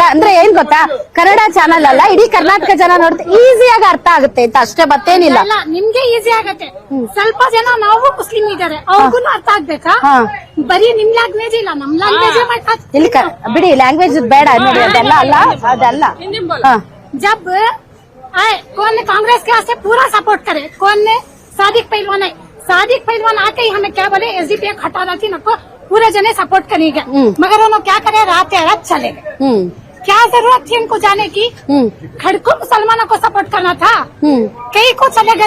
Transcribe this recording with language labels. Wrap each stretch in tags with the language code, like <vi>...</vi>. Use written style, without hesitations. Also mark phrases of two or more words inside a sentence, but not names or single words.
<kn>ಅಂದ್ರೆ ಏನ್ ಗೊತ್ತಾ, ಕನ್ನಡ ಚಾನಲ್ ಅಲ್ಲ, ಇಡೀ ಕರ್ನಾಟಕ ಜನ ನೋಡ್ತಾರೆ, ಈಸಿಯಾಗಿ ಅರ್ಥ ಆಗುತ್ತೆ ಅಂತ ಅಷ್ಟೇ, ಮತ್ತೇನಿಲ್ಲ. ಅಲ್ಲ ನಿಮ್ಗೆ ಈಸಿ ಆಗತ್ತೆ. ಸ್ವಲ್ಪ ಜನ ನಾವು ಮುಸ್ಲಿಂ ಇದಾರೆ, ಅವ್ರಿಗೂ ಅರ್ಥ ಆಗ್ಬೇಕಾ? ಬರೀ ನಿಮ್ ಲ್ಯಾಂಗ್ವೇಜ್ ಇಲ್ಲ, ನಮ್ ಲ್ಯಾಂಗ್ವೇಜ್ ಇಲ್ಲಿ ಬಿಡಿ, ಲ್ಯಾಂಗ್ವೇಜ್ ಬೇಡ ನೋಡಿ, ಅದೆಲ್ಲ ಅಲ್ಲ, ಅದಲ್ಲ.</kn> <dcc>जब आए कौन ने कांग्रेस के वास्ते पूरा सपोर्ट करे, कौन ने सादिक पहलवान है, सादिक पहलवान आके ही हमें क्या बोले एसडीपीआई हटाना थी नको, पूरे जने सपोर्ट करेंगे, मगर उन्होंने क्या करे रात रात चले गए। क्या जरूरत थी उनको जाने की? खड़को मुसलमानों को सपोर्ट करना था, कई को चले गए।</dcc>